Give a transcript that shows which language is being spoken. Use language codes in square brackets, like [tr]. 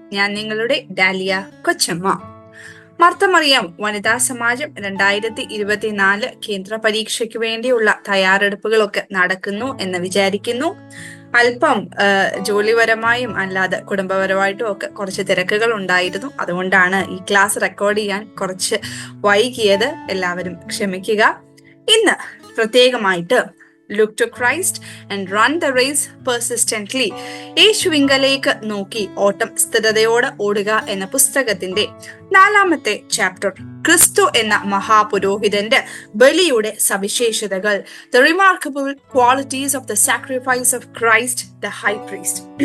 [ml] ഞാൻ നിങ്ങളുടെ ഡാലിയ കൊച്ചമ്മ. മർത്തമറിയം വനിതാ സമാജം 2024 കേന്ദ്ര പരീക്ഷയ്ക്ക് വേണ്ടിയുള്ള തയ്യാറെടുപ്പുകളൊക്കെ നടക്കുന്നു എന്ന് വിചാരിക്കുന്നു. അല്പം ജോലിപരമായും അല്ലാതെ കുടുംബപരമായിട്ടും ഒക്കെ കുറച്ച് തിരക്കുകൾ ഉണ്ടായിരുന്നു. അതുകൊണ്ടാണ് ഈ ക്ലാസ് റെക്കോർഡ് ചെയ്യാൻ കുറച്ച് വൈകിയത്. എല്ലാവരും ക്ഷമിക്കുക. ഇന്ന് പ്രത്യേകമായിട്ട് [en] Look to Christ and run the race persistently. [ml] യേശുവിങ്കലേക്ക് നോക്കി ഓട്ടം സ്ഥിരതയോടെ ഓടുക എന്ന പുസ്തകത്തിന്റെ 4ാമത്തെ ചാപ്റ്റർ, ക്രിസ്തു എന്ന മഹാപുരോഹിതന്റെ ബലിയുടെ സവിശേഷതകൾ, [en] The remarkable qualities of the sacrifice of Christ the high priest.